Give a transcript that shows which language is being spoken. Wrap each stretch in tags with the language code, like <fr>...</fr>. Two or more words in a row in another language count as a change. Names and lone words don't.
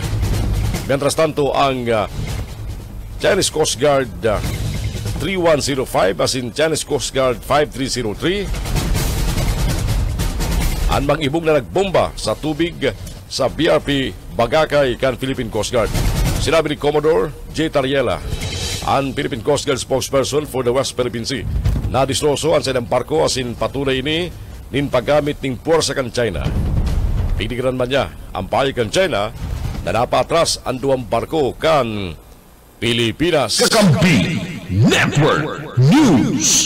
<es>Mientras tanto</es> <bik>ang Chinese Coast Guard 3105 asin Chinese Coast Guard 5303 ang mang-ibong na nagbomba sa tubig sa BRP Bagakay kan Philippine Coast Guard. Sinabi ni Commodore J. Tariela, ang</bik> <en>Philippine Coast Guard spokesperson for the West Philippine Sea,</en> <bik>na disloso ang sa barko asin patunay ini nin paggamit ning puwersa kan China. Pinigiran man niya ang payo kan China na napatras ang 2 barko kan Pilipinas. Kakampi Network News.</bik>